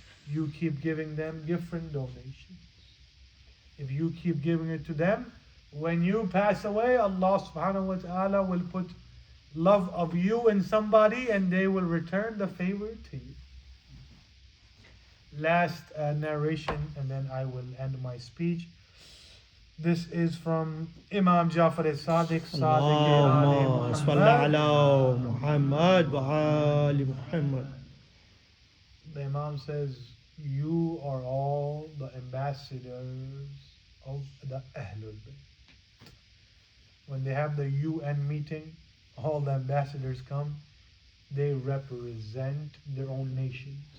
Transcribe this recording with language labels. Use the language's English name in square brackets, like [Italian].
[English] You keep giving them different donations. If you keep giving it to them, when you pass away, Allah subhanahu wa ta'ala will put love of you in somebody and they will return the favor to you. Last narration, and then I will end my speech. This is from Imam Jafar al-Sadiq. [Arabic] اللهم صل على محمد وآل محمد. [English] The Imam says, you are all the ambassadors of the Ahlul Bayt. When they have the UN meeting, all the ambassadors come, they represent their own nations.